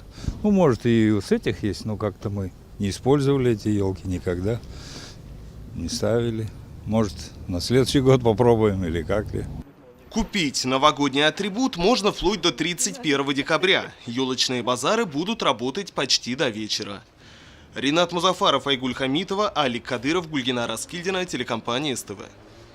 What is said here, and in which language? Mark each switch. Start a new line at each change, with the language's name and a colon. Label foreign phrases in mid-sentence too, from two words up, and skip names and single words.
Russian: Может и у этих есть, но как-то мы не использовали эти елки никогда, не ставили. Может, на следующий год попробуем или как ли. Купить новогодний атрибут можно вплоть до 31 декабря. Елочные базары будут работать почти до вечера. Ринат Музафаров, Айгуль Хамитова, Алик Кадыров, Гульгина Раскильдина, телекомпания СТВ.